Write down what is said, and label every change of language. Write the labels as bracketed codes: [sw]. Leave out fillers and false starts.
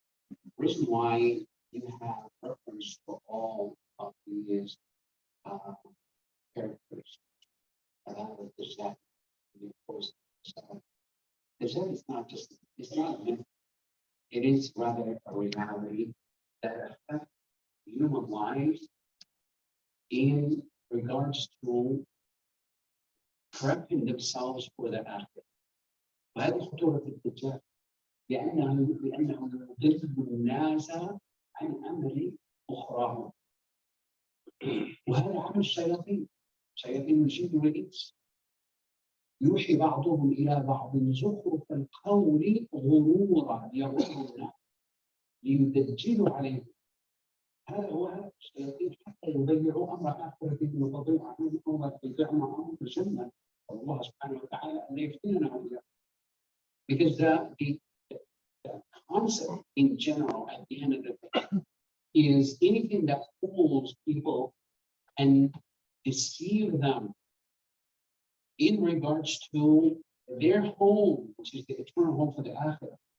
[en] The reason why you have reference to all of these characters about this that you post is not just it's not a myth. It is rather a reality that affects human lives in regards to prepping themselves for the after. [ar] وهذه خطورة الدجال لأنه يضل الناس عن أمر أخراهم. وهذا عمل الشياطين شياطين الجن والإنس يوحي بعضهم إلى بعض زخرف القول غرورا يغرون ليدجلوا عليهم. هذا هو الشياطين حتى يضيعوا أمر آخرتهم وتضيع عنهم أمر أمر الجنة. الله سبحانه وتعالى أن يفتننا وإياكم. [en] Because the concept in general at the end of the day is anything that fools people and deceive them in regards to their home, which is the eternal home for the Akhirah.